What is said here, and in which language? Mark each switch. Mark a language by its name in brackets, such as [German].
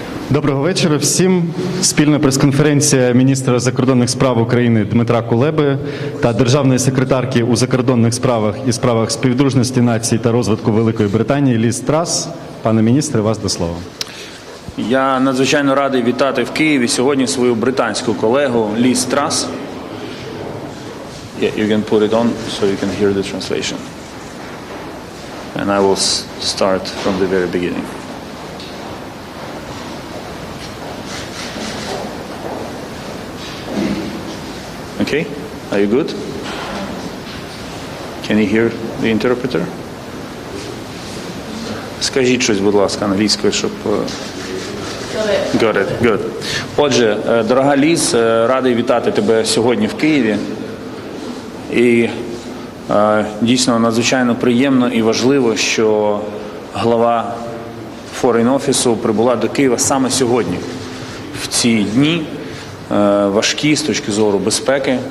[Ukrainian] Доброго вечора всім. Спільна прес-конференція міністра закордонних справ України Дмитра Кулеби та державної секретарки у закордонних справах і справах співдружності націй та розвитку Великої Британії Ліз Трас. Пане міністре, вас до слова. Я надзвичайно радий вітати в Києві сьогодні свою британську колегу Ліз Трас. [English] Yeah, you can put it on so you can hear the translation. And I will start from the very beginning. Okay, are you good? Can you hear the interpreter? [Ukrainian] Скажіть щось, будь ласка, англійською, щоб... [English] Got it. Good. [Ukrainian] Отже, дорога Ліз, радий вітати тебе сьогодні в Києві. І дійсно надзвичайно приємно і важливо, що глава Foreign Office прибула до Києва саме сьогодні, в ці дні, важкі з точки зору безпеки.